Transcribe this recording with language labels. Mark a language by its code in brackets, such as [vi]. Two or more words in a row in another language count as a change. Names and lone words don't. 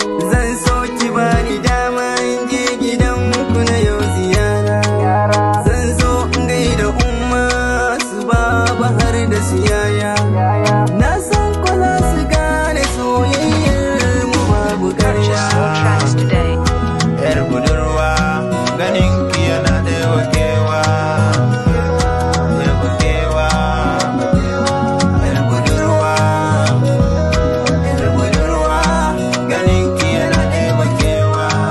[ha] Zan so ki bani dama in je gidan ku na yau ziyara. Zan so in gaida umma, su baba har da su yaya. Na san ku za su gane Soyayyar mu babu ƙarya. [en] Purchase your tracks today. [ha] Yar budurwa, ganin ki yana ɗeba kewa. Ɗeba kewa. Yar budurwa, yar budurwa, ganin ki yana ɗeba kewa.